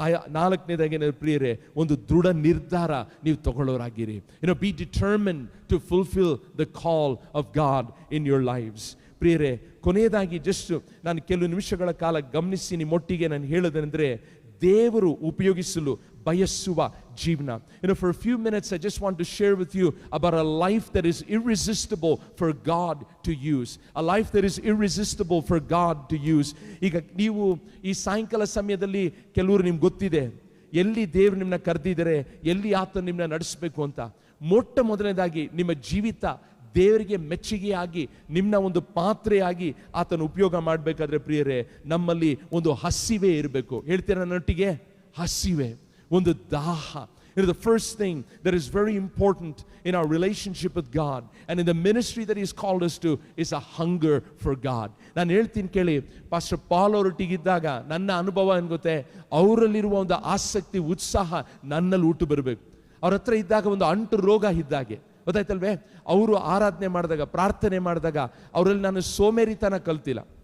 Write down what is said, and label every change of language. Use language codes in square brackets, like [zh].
[kn] ನಾಲ್ಕನೇದಾಗಿ ಪ್ರಿಯರೇ, ಒಂದು ದೃಢ ನಿರ್ಧಾರ ನೀವು ತಗೊಳ್ಳೋರಾಗಿರಿ. [en] Be determined to fulfil the call of God in your lives. [kn] ಪ್ರಿಯರೇ, ಕೊನೆಯದಾಗಿ ಜಸ್ಟ್ ನಾನು ಕೆಲವು ನಿಮಿಷಗಳ ಕಾಲ ಗಮನಿಸಿ ನಿಮ್ಮೊಟ್ಟಿಗೆ ನಾನು ಹೇಳೋದಂದ್ರೆ, ದೇವರು ಉಪಯೋಗಿಸಲು ಬಯಸುವ ಜೀವನ. [en] For a few minutes I just want to share with you about a life that is irresistible for God to use. A life that is irresistible for God to use. [kn] ಈಗ ನೀವು ಈ ಸಾಯಂಕಾಲ ಸಮಯದಲ್ಲಿ ಕೆಲವರು ನಿಮ್ಗೆ ಗೊತ್ತಿದೆ ಎಲ್ಲಿ ದೇವರು ನಿಮ್ಮನ್ನ ಕರೆದಿದ್ದಾರೆ, ಎಲ್ಲಿ ಆತ ನಿಮ್ಮನ್ನ ನಡೆಸಬೇಕು ಅಂತ. ಮೊಟ್ಟ ಮೊದಲನೇದಾಗಿ ನಿಮ್ಮ ಜೀವಿತ ದೇವರಿಗೆ ಮೆಚ್ಚುಗೆಯಾಗಿ ನಿಮ್ಮನ್ನ ಒಂದು ಪಾತ್ರೆಯಾಗಿ ಆತನ ಉಪಯೋಗ ಮಾಡಬೇಕಾದ್ರೆ ಪ್ರಿಯರೇ, ನಮ್ಮಲ್ಲಿ ಒಂದು ಹಸಿವೆ ಇರಬೇಕು. ಹೇಳ್ತೀರಾ ನನ್ನೊಟ್ಟಿಗೆ? ಹಸಿವೆ, ಒಂದು ದಾಹ. [en] The first thing that is very important in our relationship with God and in the ministry that He has called us to is a hunger for God. [kn] ನಾನು ಹೇಳ್ತೀನಿ ಕೇಳಿ, ಪಾಸ್ಟರ್ ಪಾಲ್ ಅವರೊಟ್ಟಿಗಿದ್ದಾಗ ನನ್ನ ಅನುಭವ ಏನು ಗೊತ್ತೇ, ಅವರಲ್ಲಿರುವ ಒಂದು ಆಸಕ್ತಿ, ಉತ್ಸಾಹ ನನ್ನಲ್ಲಿ ಹುಟ್ಟು ಬರಬೇಕು. ಅವ್ರ ಹತ್ರ ಇದ್ದಾಗ ಒಂದು ಅಂಟು ರೋಗ ಇದ್ದಾಗೆ, ಗೊತ್ತಾಯ್ತಲ್ವೇ? ಅವರು ಆರಾಧನೆ ಮಾಡಿದಾಗ, ಪ್ರಾರ್ಥನೆ ಮಾಡಿದಾಗ ಅವರಲ್ಲಿ ನಾನು ಸೋಮೇರಿತನ ಕಲ್ತಿಲ್ಲ.